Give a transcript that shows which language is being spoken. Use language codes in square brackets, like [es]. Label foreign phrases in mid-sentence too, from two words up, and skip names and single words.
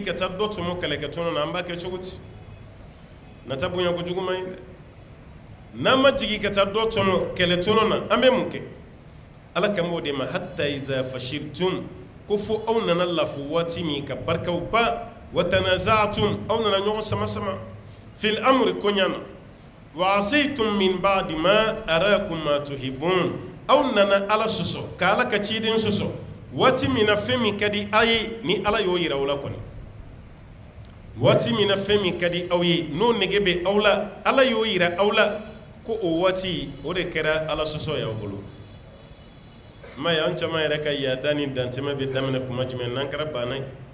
[bm] ka taa dɔ tɔmɔ kɛlɛkɛ tɔnɔ na an b'a kɛ cogo di nata bonya ko jugu man ɲi dɛ n'an ma jigi ka taa dɔ tɔmɔ kɛlɛ tɔnɔ na an bɛ mun kɛ ala kan b'o de ma [ar] حتى إذا فشلتم [bm] ko fo aw nana lafu waati min ka barikaw ba [ar] وتنازعتم [bm] aw nana ɲɔgɔn sama sama [ar] في الأمر [bm] koɲa na [ar] وعصيتم من بعد ما أراكم ما تحبون [bm] aw nana ala sɔsɔ ka ala ka ciden sɔsɔ waati min na fɛn min ka di a ye ni ala y'o yira aw la kɔni waati min na fɛn min ka di aw ye n'o nege bɛ aw la ala y'o yira aw la ko o waati o de kɛra ala sɔsɔ y'aw bolo ma ye an caman yɛrɛ ka yaada ni dantɛmɛ bɛ daminɛ kuma jumɛn n'an kɛra banna ye